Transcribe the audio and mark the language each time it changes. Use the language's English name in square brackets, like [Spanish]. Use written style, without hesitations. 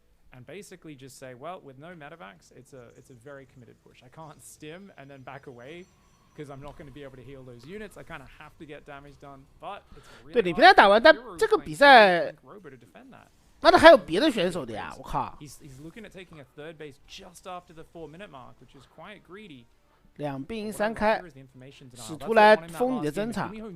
[English] And basically just say, well, with no medevacs, it's a very committed push. I can't stim and then back away because I'm not going to be able to heal those units. I kind of have to get damage done, but it's really [Chinese] 对，你平常打完，但这个比赛，那还有别的选手的呀，我靠。 [English] He's looking at taking a third base just after the 4-minute mark, which is quite greedy. [Chinese] 2兵营3开，使徒来封你的侦察。